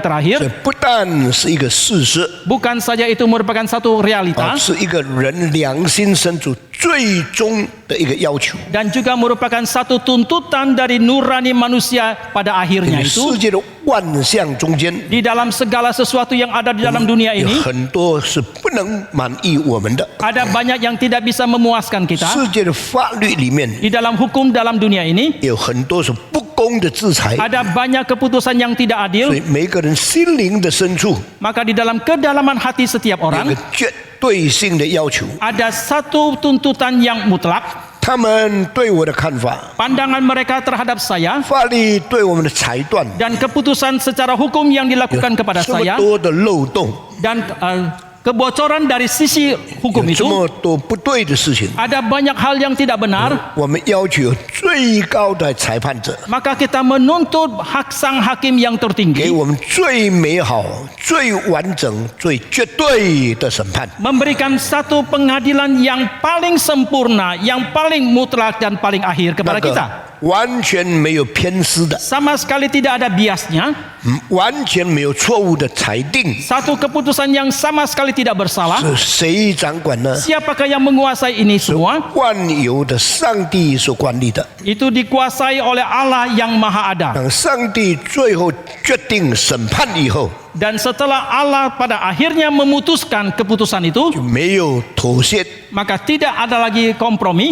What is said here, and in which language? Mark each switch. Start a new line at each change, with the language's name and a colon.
Chinese: 这
Indonesian: terakhir,
Chinese: 不但是一个事实，
Indonesian: bukan saja itu merupakan satu
Chinese: 而
Indonesian: realitas
Chinese: 是一个人良心深处最终的一个要求。
Indonesian: dan juga merupakan satu tuntutan dari nurani manusia pada
Chinese: 因
Indonesian: akhirnya
Chinese: 为
Indonesian: itu.
Chinese: 世界的万象中间，
Indonesian: Di dalam segala sesuatu yang ada di dalam dunia
Chinese: 有
Indonesian: ini,
Chinese: 很多是不能满意我们的。
Indonesian: ada banyak yang tidak bisa memuaskan kita.
Chinese: 世界的法律里面
Indonesian: Di dalam hukum dalam dunia ini,
Chinese: 有很多是不公的制裁，
Indonesian: ada banyak keputusan yang tidak
Chinese: 所
Indonesian: adil.
Chinese: 以每个人心灵的深处
Indonesian: Maka di dalam kedalaman hati setiap
Chinese: 有
Indonesian: orang
Chinese: 个绝对性的要求。
Indonesian: ada satu tuntutan yang mutlak.
Chinese: 他们对我的看法，
Indonesian: Pandangan mereka terhadap saya
Chinese: 法律对我们的裁断
Indonesian: dan keputusan secara hukum yang dilakukan kepada
Chinese: 这么
Indonesian: saya
Chinese: 多的漏洞，
Indonesian: dan kebocoran dari sisi hukum
Chinese: 有这
Indonesian: itu,
Chinese: 么多不对的事情，
Indonesian: ada banyak hal yang tidak benar.
Chinese: 我们要求最高的裁判者
Indonesian: Maka kita menuntut hak sang hakim yang
Chinese: 给
Indonesian: tertinggi
Chinese: 我们最美好、最完整、最绝对的审判。
Indonesian: memberikan satu pengadilan yang paling sempurna, yang paling mutlak dan paling akhir
Chinese: 那
Indonesian: kepada
Chinese: 个
Indonesian: kita.
Chinese: 完全没有偏私的，
Indonesian: Sama sekali tidak ada biasnya,
Chinese: 完全没有错误的裁定，
Indonesian: satu keputusan yang sama sekali tidak bersalah.
Chinese: 是谁掌管呢？
Indonesian: Siapakah yang menguasai ini semua?
Chinese: 万有的上帝所管理的。
Indonesian: Itu dikuasai oleh Allah yang Maha Ada.
Chinese: 当上帝最后决定审判以后，
Indonesian: Dan setelah Allah pada akhirnya memutuskan keputusan itu,
Chinese: 就没有妥协，
Indonesian: maka tidak ada lagi kompromi,